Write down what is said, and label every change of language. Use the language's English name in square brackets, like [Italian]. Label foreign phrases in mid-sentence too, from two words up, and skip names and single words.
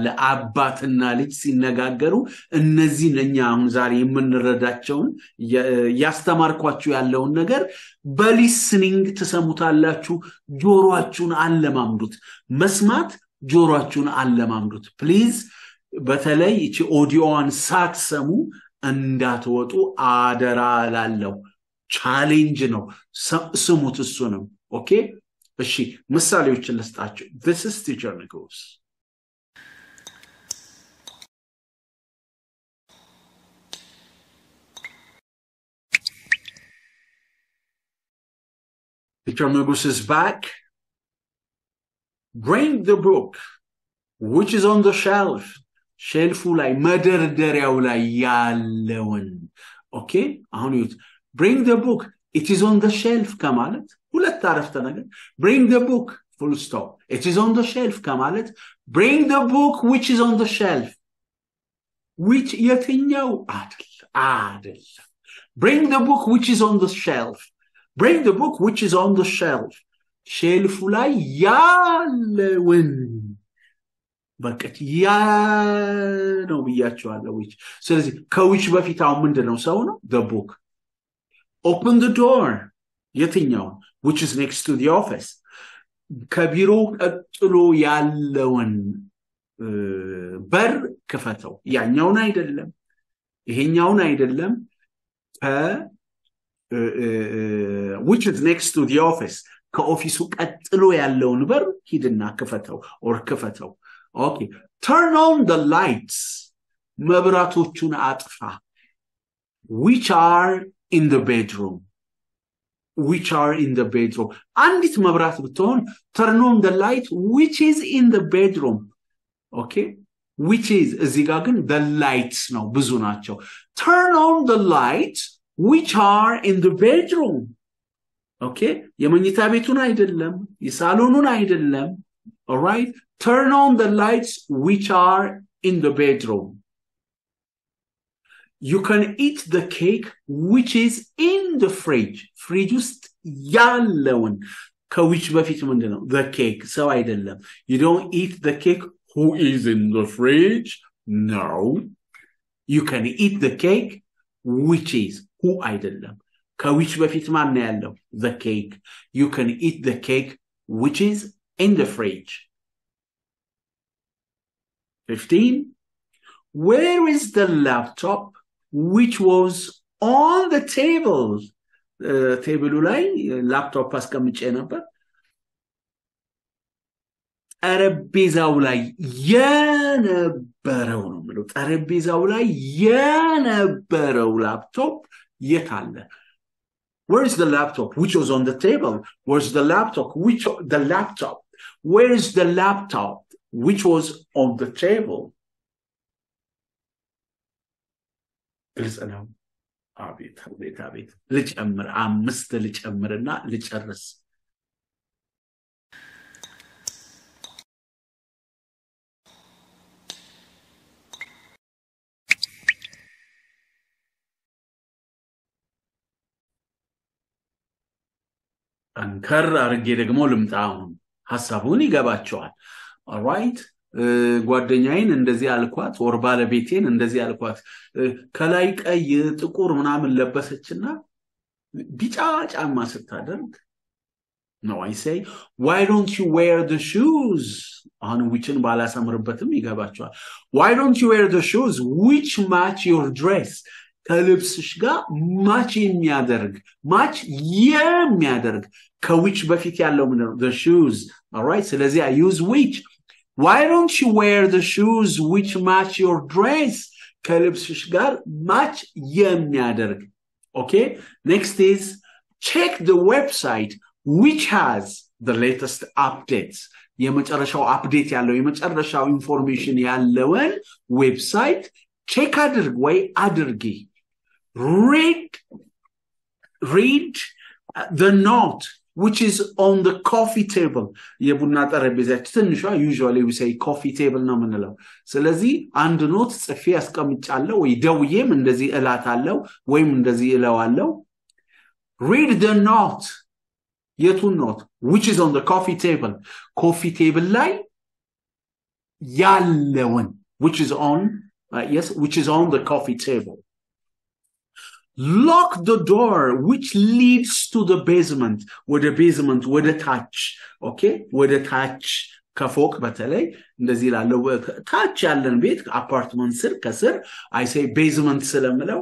[Amharic] አባትና ልጅ ሲነጋገሩ እነዚህ ለኛ አሁን ዛሬ የምንረዳቸው ያስተማርኳችሁ ያለውን ነገር በሊስኒንግ ተሰሙታላችሁ ጆሮአችሁን አለማምዱት መስማት ጆሮአችሁን አለማምዱት ፕሊዝ በተለይ እቺ ኦዲዮዋን ሳትሰሙ እንዳትወጡ አደራ ላለው ቻሌንጅ ነው ስሙት እሱንም ኦኬ እሺ ምሳሌዎችን ልስጣችሁ [English] this is teacher nigus teacher nigus is back bring the book which is on the shelfu [Amharic] ላይ መደርደሪያው ላይ ያለውን ኦኬ አሁን ይሁት [English] bring the book it is on the shelf [Amharic] ከማለት ሁለት አረፍተ ነገር [English] bring the book full stop it is on the shelf ከማለት bring the book which is on the shelf which [Amharic] የትኛው አይደል [English] bring the book which is on the shelf bring the book which is on the shelf [Amharic] ሼልፉ ላይ ያለውን በቀት ያ ነው ብያችኋለሁ [English] which [Amharic] ስለዚህ ከዊች በፊት አሁን ምንድነው ሰው ነው [English] the book open the door የትኛው which is next to the office [Amharic] ከቢሮ ቀጥሎ ያለውን በር ክፈተው ያኛውን አይደለም ይሄኛውን አይደለም [English] which is next to the office [Amharic] ከኦፊሱ ቀጥሎ ያለውን በር ሂድና ክፈተው [English] or ክፈተው okay turn on the lights [Amharic] መብራቶቹን አጥፋ [English] which are in the bedroom [Amharic] አንዲት መብራት ብትሆን [English] turn on the light which is in the bedroom okay which is [Amharic] እዚህ ጋር ግን [English] the lights [Amharic] ነው ብዙ ናቸው [English] turn on the lights which are in the bedroom okay [Amharic] የመኝታ ቤቱን አይደለም የሳሎኑን አይደለም [English] all right turn on the lights which are in the bedroom you can eat the cake which is in the fridge just [Amharic] ያለውን ከwhich በፊት ምንድነው [English] the cake [Amharic] ሰው አይደለም [English] you don't eat the cake who is in the fridge no you can eat the cake which is who [Amharic] አይደለም ከwhich በፊት ማን ነው ያለው [English] the cake you can eat the cake which is in the fridge 15 where is the laptop which was on the table table [Amharic] ላይ laptop አስቀምጬ ነበር ጠረጴዛው ላይ የነበረው ነው ማለት ጠረጴዛው ላይ የነበረው laptop የት አለ [English] where is the laptop which was on the table where's the laptop where is the laptop which was on the table [Amharic] ልጽናው አቤት ልጨምር አምስት ልጨምርና ልጨርስ አንከር አርጌ ደግሞ ልምጣው ሐሳቡን ይገባቸዋል all [English] right [Amharic] ጓደኛዬን እንደዚህ አልኳት ወር ባለቤቴን እንደዚህ አልኳት ከላይ ቀይ ጥቁር ምናምን ለበሰችና ቢጫ ጫማ ስታደርግ [English] no I say why don't you wear the shoes on whichን [Amharic] ባላሰምርበትም ይገባቸዋል [English] why don't you wear the shoes which match your dress [Amharic] ከልብስሽ ጋር [English] match [Amharic] የሚያደርግ ከwhich በፊት ያለው ምንድነው [English] the shoes all right ስለዚህ I use which why don't you wear the shoes which match your dress [Amharic] ከልብስሽ ጋር match የሚያደርግ [English] okay next is check the website which has the latest updates [Amharic] የመጨረሻው update ያለው የመጨረሻው information ያለውን ዌብሳይት check አድርግ ወይ አድርጊ [English] read the note which is on the coffee table [Amharic] የቡና ጠረጴዛችን ትንሿ [English] usually we say coffee table [Amharic] ነው ምንለው ስለዚህ አንድ ኖት ጽፌ አስቀምጫለሁ ወይ ደውዬም እንደዚህ እላታለሁ ወይም እንደዚህ እለዋለሁ [English] read the note [Amharic] የቱን ኖት [English] which is on the coffee table coffee table ላይ ያለውን which is on which is on the coffee table lock the door which leads to the basement [Amharic] ወደ ታች [English] okay [Amharic] ወደ ታች ከፎቅ በተለይ እንደዚህ ላለው ታች ያለን ቤት አፓርትመንት ስር ከስር [English] I say basement [Amharic] ስለምለው